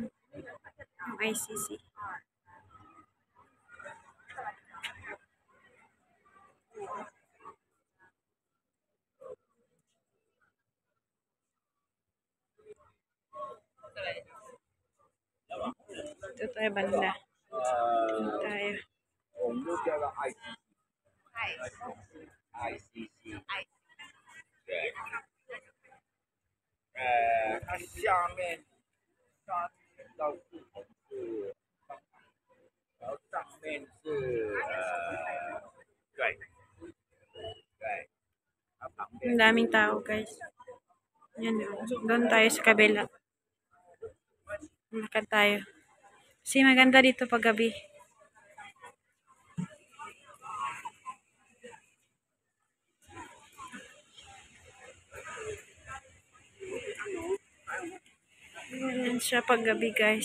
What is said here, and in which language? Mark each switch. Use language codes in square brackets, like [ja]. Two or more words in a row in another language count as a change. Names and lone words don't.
[tl] Yung ICC. Ito tayo banda. Ito tayo. [zh] ICC，对，它下面3到4层是商场，然后上面是对，它旁边 [tl] Ang daming tao guys. Yan, doon tayo sa kabila. Lakad tayo. Kasi maganda dito pag gabi. Yan siya pag gabi guys.